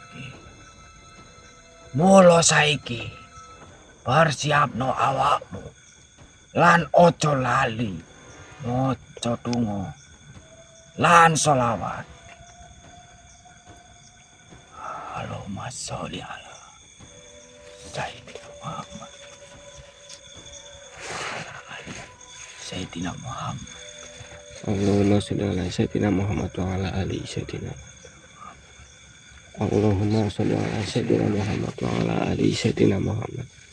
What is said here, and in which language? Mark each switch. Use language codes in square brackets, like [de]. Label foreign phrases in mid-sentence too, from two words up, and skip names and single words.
[jv] Mula saiki persiapno awakmu lan ojo lali maca donga lan sholawat. [ar] اللهم صل على سيدنا محمد على آل سيدنا محمد ala ali Sayyidina Muhammad. اللهم صل على سيدنا محمد وعلى آل سيدنا. اللهم صل على سيدنا محمد وعلى آل سيدنا محمد wa ala ali Sayyidina Muhammad.